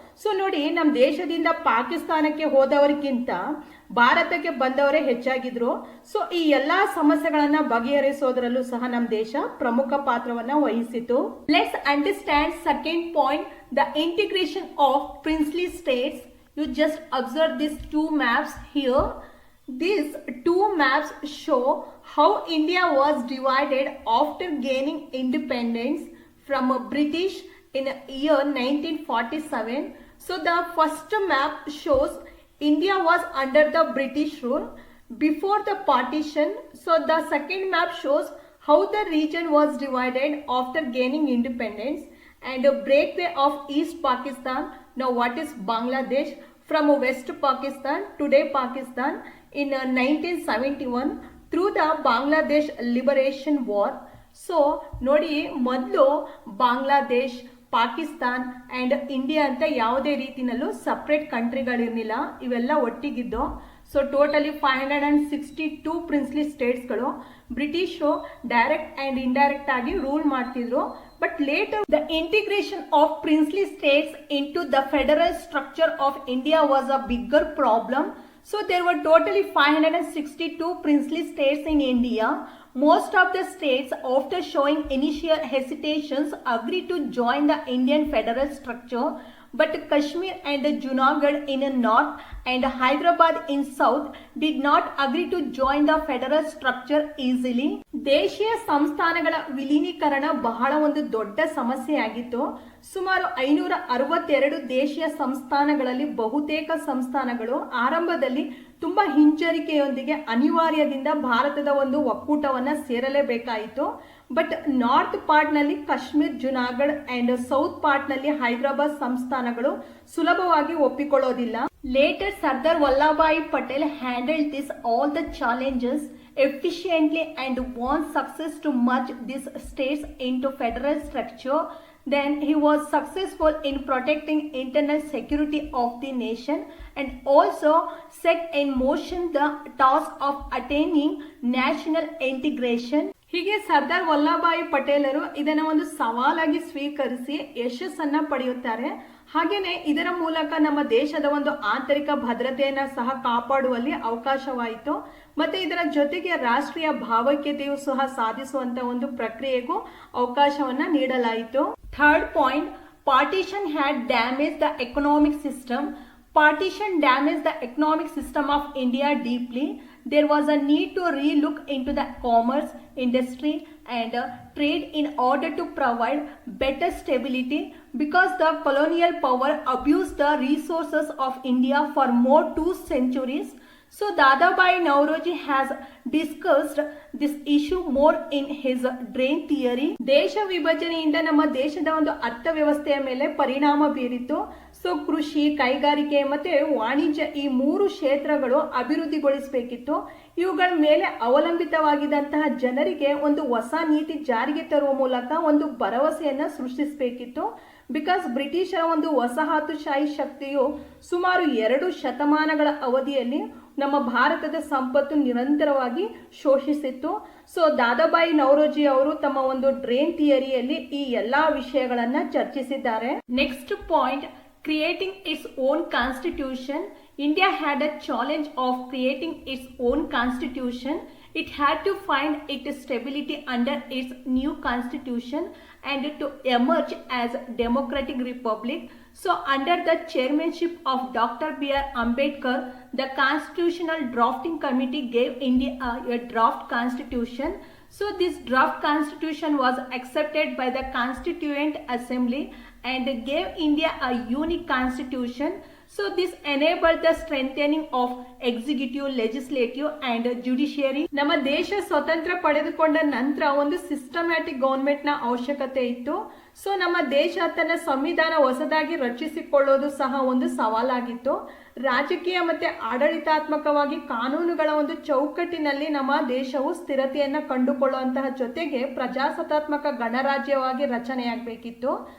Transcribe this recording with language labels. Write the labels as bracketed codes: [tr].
[kn] So ನೋಡಿ, ನಮ್ಮ ದೇಶದಿಂದ ಪಾಕಿಸ್ತಾನಕ್ಕೆ ಹೋದವರಿಗಿಂತ ಭಾರತಕ್ಕೆ ಬಂದವರೇ ಹೆಚ್ಚಾಗಿದ್ರು. ಸೊ ಈ ಎಲ್ಲಾ ಸಮಸ್ಯೆಗಳನ್ನ ಬಗೆಹರಿಸೋದ್ರಲ್ಲೂ ಸಹ ನಮ್ಮ ದೇಶ ಪ್ರಮುಖ ಪಾತ್ರವನ್ನ ವಹಿಸಿತು. [en] Let's understand second point, the integration of princely states. You just observe these two maps here. These two maps show how India was divided after gaining independence from British in year 1947. So the first map shows India was under the British rule before the partition. So the second map shows how the region was divided after gaining independence and a breakaway of East Pakistan, now what is Bangladesh, from West Pakistan, today Pakistan, in 1971 through the Bangladesh Liberation War. [kn] So ನೋಡಿ, ಮೊದಲು Bangladesh, Pakistan and India ಅಂತ ಯಾವುದೇ ರೀತಿನಲ್ಲೂ [en] separate ಕಂಟ್ರಿಗಳಿರಲಿಲ್ಲ, [kn] ಇವೆಲ್ಲ ಒಟ್ಟಿಗಿದ್ದು. So [en] totally [kn] 562 princely ಸ್ಟೇಟ್ಸ್ಗಳು. ಬ್ರಿಟಿಷರು [en] direct and indirect [kn] ಆಗಿ rule ಮಾಡ್ತಿದ್ರು. [en] But later the integration of princely states into the federal structure of India was a bigger problem. So there were totally 562 princely states in India. Most of the states, after showing initial hesitations, agreed to join the Indian federal structure. But Kashmir and Junagadh in the north and Hyderabad in south did not agree to join the federal structure easily. [kn] ದೇಶೀಯ ಸಂಸ್ಥಾನಗಳ ವಿಲೀನೀಕರಣ ಬಹಳ ಒಂದು ದೊಡ್ಡ ಸಮಸ್ಯೆಯಾಗಿತ್ತು. ಸುಮಾರು 562 ದೇಶೀಯ ಸಂಸ್ಥಾನಗಳಲ್ಲಿ ಬಹುತೇಕ ಸಂಸ್ಥಾನಗಳು ಆರಂಭದಲ್ಲಿ ತುಂಬಾ ಹಿಂಜರಿಕೆಯೊಂದಿಗೆ ಅನಿವಾರ್ಯದಿಂದ ಭಾರತದ ಒಂದು ಒಕ್ಕೂಟವನ್ನ ಸೇರಲೇಬೇಕಾಯಿತು. [en] but north part [kn] ನಲ್ಲಿ Kashmir, Junagadh [en] and south part [kn] ನಲ್ಲಿ ಹೈದರಾಬಾದ್ ಸಂಸ್ಥಾನಗಳು ಸುಲಭವಾಗಿ ಒಪ್ಪಿಕೊಳ್ಳೋದಿಲ್ಲ. [en] Later Sardar Vallabhbhai Patel handled this all the challenges efficiently and won success to merge these states into federal structure. Then he was successful in protecting internal security of the nation and also set in motion the task of attaining national integration. [kn] ಹೀಗೆ ಸರ್ದಾರ್ ವಲ್ಲಭಭಾಯಿ ಪಟೇಲರು ಇದನ್ನ ಒಂದು ಸವಾಲಾಗಿ ಸ್ವೀಕರಿಸಿ ಯಶಸ್ಸನ್ನ ಪಡೆಯುತ್ತಾರೆ. ಹಾಗೇನೆ ಇದರ ಮೂಲಕ ನಮ್ಮ ದೇಶದ ಒಂದು ಆಂತರಿಕ ಭದ್ರತೆಯನ್ನ ಸಹ ಕಾಪಾಡುವಲ್ಲಿ ಅವಕಾಶವಾಯಿತು. ಮತ್ತೆ ಇದರ ಜೊತೆಗೆ ರಾಷ್ಟ್ರೀಯ ಭಾವೈಕ್ಯತೆಯು ಸಹ ಸಾಧಿಸುವಂತ ಒಂದು ಪ್ರಕ್ರಿಯೆಗೂ ಅವಕಾಶವನ್ನ ನೀಡಲಾಯಿತು. [en] Third point, partition had damaged the economic system. Partition damaged the economic system of India deeply. There was a need to relook into the commerce, industry and trade in order to provide better stability because the colonial power abused the resources of India for more 2 centuries. So Dadabhai Naoroji has discussed this issue more in his drain theory. [kn] ದೇಶ ವಿಭಜನೆಯಿಂದ ನಮ್ಮ ದೇಶದ ಒಂದು ಅರ್ಥವ್ಯವಸ್ಥೆಯ ಮೇಲೆ ಪರಿಣಾಮ ಬೀರಿತು. So ಕೃಷಿ, ಕೈಗಾರಿಕೆ ಮತ್ತೆ ವಾಣಿಜ್ಯ ಈ 3 ಕ್ಷೇತ್ರಗಳು ಅಭಿವೃದ್ಧಿಗೊಳಿಸಬೇಕಿತ್ತು. ಇವುಗಳ ಮೇಲೆ ಅವಲಂಬಿತವಾಗಿದ್ದಂತಹ ಜನರಿಗೆ ಒಂದು ಹೊಸ ನೀತಿ ಜಾರಿಗೆ ತರುವ ಮೂಲಕ ಒಂದು ಭರವಸೆಯನ್ನ ಸೃಷ್ಟಿಸಬೇಕಿತ್ತು. [en] because [kn] ಬ್ರಿಟಿಷರ ಒಂದು ವಸಾಹತುಶಾಹಿ ಶಕ್ತಿಯು ಸುಮಾರು 2 ಶತಮಾನಗಳ ಅವಧಿಯಲ್ಲಿ ನಮ್ಮ ಭಾರತದ ಸಂಪತ್ತು ನಿರಂತರವಾಗಿ ಶೋಷಿಸಿತ್ತು. ಸೊ ದಾದಾಬಾಯಿ ನವರೋಜಿ ಅವರು ತಮ್ಮ ಒಂದು ಡ್ರೇನ್ ಥಿಯರಿಯಲ್ಲಿ ಈ ಎಲ್ಲಾ ವಿಷಯಗಳನ್ನ ಚರ್ಚಿಸಿದ್ದಾರೆ. [en] Next point, creating its own constitution. India had a challenge of creating its own constitution. It had to find its stability under its new constitution and to emerge as democratic republic. So under the chairmanship of Dr. B.R. Ambedkar, the Constitutional Drafting Committee gave India a draft constitution. So this draft constitution was accepted by the Constituent Assembly and gave India a unique constitution. So this enabled the strengthening of executive, legislative and judiciary. [kn] ನಮ್ಮ ದೇಶ ಸ್ವತಂತ್ರ ಪಡೆದುಕೊಂಡ ನಂತರ ಒಂದು [en] systematic government [kn] ನ ಅವಶ್ಯಕತೆ ಇತ್ತು. So ನಮ್ಮ ದೇಶ ತನ್ನ ಸಂವಿಧಾನ ಹೊಸದಾಗಿ ರಚಿಸಿಕೊಳ್ಳೋದು ಸಹ ಒಂದು ಸವಾಲಾಗಿತ್ತು. ರಾಜಕೀಯ ಮತ್ತೆ ಆಡಳಿತಾತ್ಮಕವಾಗಿ ಕಾನೂನುಗಳ ಒಂದು ಚೌಕಟ್ಟಿನಲ್ಲಿ ನಮ್ಮ ದೇಶವು ಸ್ಥಿರತೆಯನ್ನ ಕಂಡುಕೊಳ್ಳುವಂತಹ ಜೊತೆಗೆ ಪ್ರಜಾಸತ್ತಾತ್ಮಕ ಗಣರಾಜ್ಯವಾಗಿ ರಚನೆಯಾಗಬೇಕಿತ್ತು.